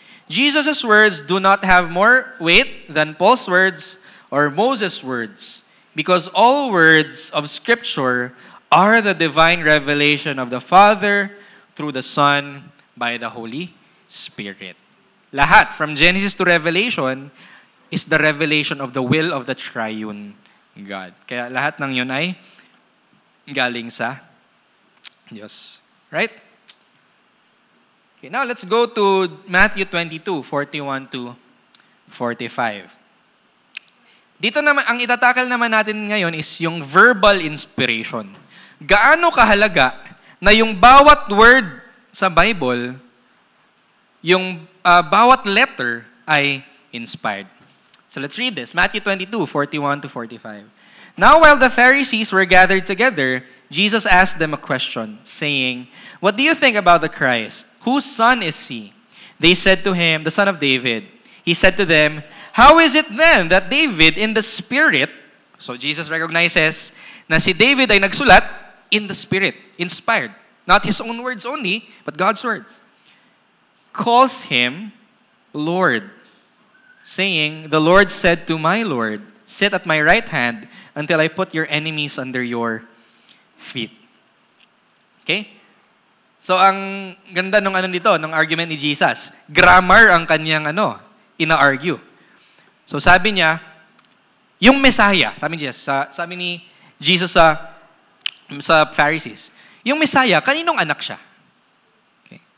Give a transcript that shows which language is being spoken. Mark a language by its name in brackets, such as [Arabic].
[English] Jesus' words do not have more weight than Paul's words or Moses' words because all words of Scripture are the divine revelation of the Father through the Son by the Holy Spirit. Lahat, from Genesis to Revelation, is the revelation of the will of the triune God. [Filipino] Kaya lahat ng yun ay galing sa Diyos. [English] Right? Okay, now let's go to Matthew 22, 41 to 45. [Filipino] Dito naman, ang itatakal naman natin ngayon is yung verbal inspiration. Gaano kahalaga na yung bawat word sa Bible, yung bawat letter ay inspired. So let's read this. [English] Matthew 22, 41 to 45. Now while the Pharisees were gathered together, Jesus asked them a question, saying, "What do you think about the Christ? Whose son is he?" They said to him, "The son of David." He said to them, "How is it then that David in the Spirit," so Jesus recognizes na si David ay nagsulat in the Spirit, inspired. Not his own words only, but God's words. "Calls him Lord, saying, 'The Lord said to my Lord, sit at my right hand until I put your enemies under your feet.'" Okay? [Filipino] So, ang ganda nung ng argument ni Jesus. Grammar ang kanyang ina-argue. So, sabi niya, yung Messiah, sabi ni Jesus sa Pharisees, yung Messiah, kaninong anak siya? Okay.